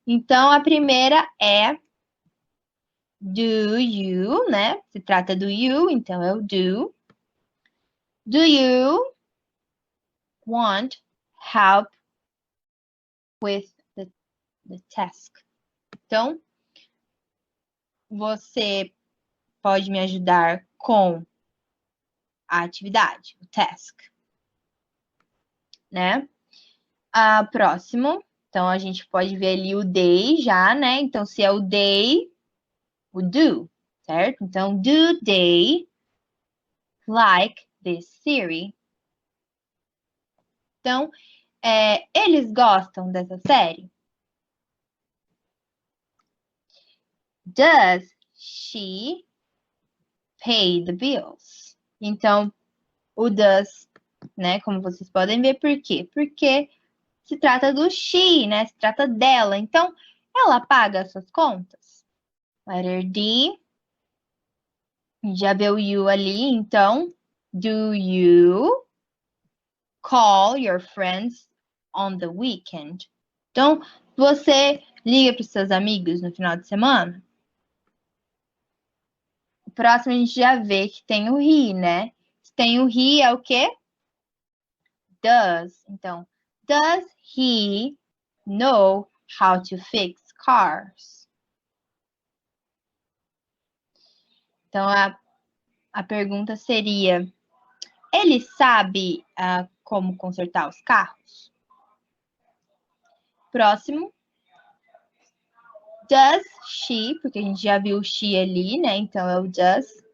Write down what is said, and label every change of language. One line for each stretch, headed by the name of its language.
Portuguese: Então a primeira é do you, né? Se trata do you, então é o do.
English: Do you want help with the task?
Portuguese: Então, você pode me ajudar com a atividade, o task, né? Próximo, Então, a gente pode ver ali o they já, né? Então, se é o they, o do, certo?
English: Então, do they like this series?
Portuguese: Então, eles gostam dessa série?
English: Does she pay the bills?
Portuguese: Então, o does, né? Como vocês podem ver, por quê? Porque se trata do she, né? Se trata dela. Então, ela paga as suas contas.
English: Letter D.
Portuguese: Já vê o you ali, então.
English: Do you call your friends on the weekend?
Portuguese: Então, você liga para os seus amigos no final de semana? O próximo a gente já vê que tem o he, né? Se tem o he, é o quê? Does.
English: Então, does he know how to fix cars?
Portuguese: Então, a pergunta seria: ele sabe como consertar os carros? Próximo.
English: Does she,
Portuguese: porque a gente já viu o she ali, né? Então é o does.